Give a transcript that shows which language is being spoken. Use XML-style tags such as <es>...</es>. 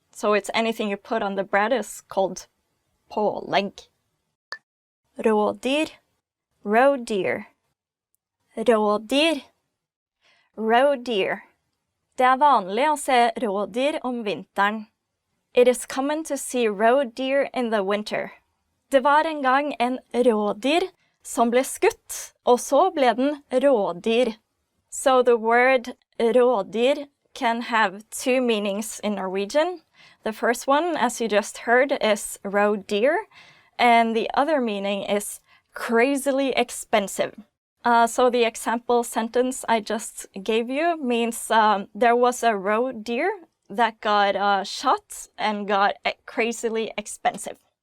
<en>So it's anything you put on the bread is called pålegg.</en> <no>Rådyr, roe deer. Rådyr. Rådyr. Det vanlig å se rådyr om vinteren.</no> <en>It is common to see roe deer in the winter.</en> <no>Det var en gang en rådyr som ble skutt, og så ble den rådyr.</no> <en>So the word rådyr can have two meanings in Norwegian. The first one, as you just heard, is roe deer, and the other meaning is crazily expensive. So the example sentence I just gave you means there was a roe deer that got shot and got crazily expensive.</en>